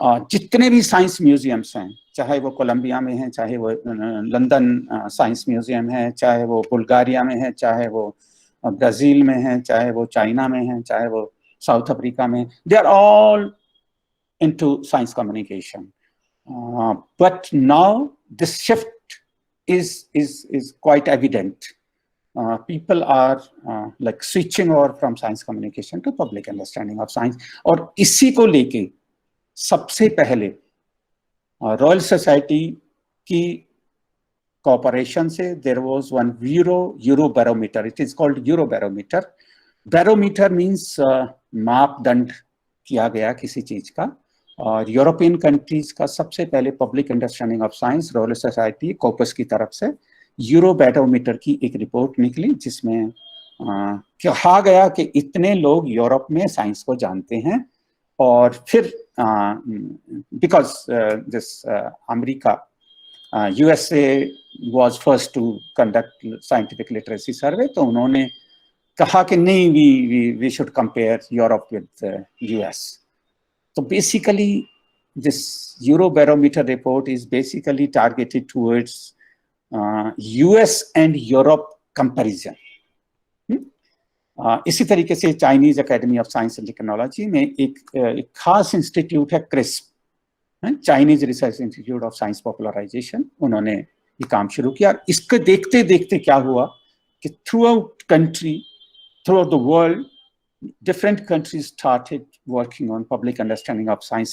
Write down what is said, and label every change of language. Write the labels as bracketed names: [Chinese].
[Hindi] जितने भी science museums हैं, चाहे वो कोलंबिया में है, चाहे वो लंदन साइंस म्यूजियम है, चाहे वो बुल्गारिया में है, चाहे वो ब्राजील में है, चाहे वो चाइना में है, चाहे वो साउथ अफ्रीका में, [English] They are all into science communication. But now this shift is quite evident. People are like switching over from science communication to public understanding of science. [Hindi] और इसी को लेके सबसे पहले रॉयल सोसाइटी की [English] cooperation से there was one Eurobarometer. It is called Eurobarometer. Barometer means [Hindi] मापदंड किया गया किसी चीज का, और यूरोपियन कंट्रीज का सबसे पहले public understanding of science royal society कोपस की तरफ से यूरोबैरोमीटर की एक रिपोर्ट निकली, जिसमें कहा गया कि इतने लोग यूरोप में साइंस को जानते हैं। [English] और फिर because this America USA was first to conduct scientific literacy survey, [Hindi] तो उन्होंने कहा कि नहीं, [English] we should compare Europe with US. So basically this Eurobarometer report is basically targeted towards US and Europe comparison. [Hindi] इसी तरीके से Chinese academy of science and technology में एक खास इंस्टीट्यूट है crisp, Chinese research institute of science popularisation, उन्होंने ये काम शुरू किया। इसके देखते देखते क्या हुआ कि [English] Throughout the world different countries started working on public understanding of science.